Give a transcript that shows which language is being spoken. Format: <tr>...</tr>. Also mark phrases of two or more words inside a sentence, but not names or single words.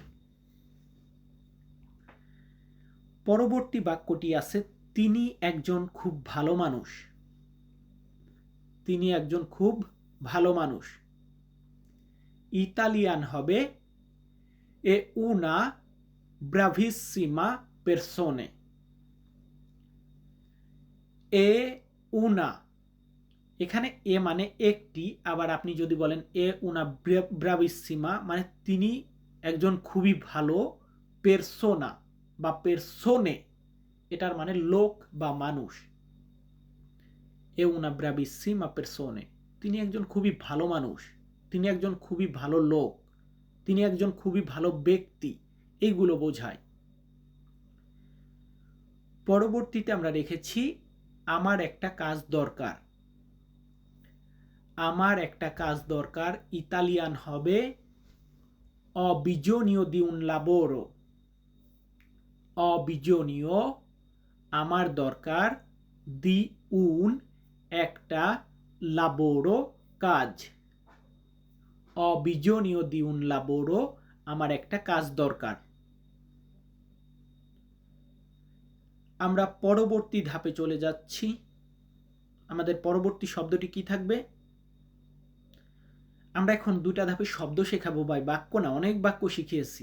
<bn>পরবর্তী বাক্যটি আছে তিনি একজন খুব ভালো মানুষ, তিনি একজন খুব ভালো মানুষ। ইতালিয়ান হবে</bn> <it>è una bravissima persona, è una,</it> <bn>এখানে এ মানে একটি, আবার আপনি যদি বলেন</bn> <it>è una bravissima</it> <bn>মানে তিনি একজন খুবই ভালো পেরসোনা বা পেরসোনে, এটার মানে লোক বা মানুষ।</bn> <it>è una bravissima persone,</it> <bn>তিনি একজন খুবই ভালো মানুষ, তিনি একজন খুবই ভালো লোক, তিনি একজন খুবই ভালো ব্যক্তি, এইগুলো বোঝায়। পরবর্তীতে আমরা রেখেছি আমার একটা কাজ দরকার। আমার একটা কাজ দরকার ইতালিয়ান হবে</bn> <it>ho bisogno di un lavoro। ho bisogno</it> <bn>আমার দরকার,</bn> <it>di un একটা, lavoro কাজ। ho bisogno di un lavoro</it> <bn>আমার একটা কাজ দরকার। আমরা পরবর্তী ধাপে চলে যাচ্ছি। আমাদের পরবর্তী শব্দটি কি থাকবে? আমরা এখন দুটা ধাপে শব্দ শেখাবো ভাই, বাক্য না, অনেক বাক্য শিখিয়েছি।</bn>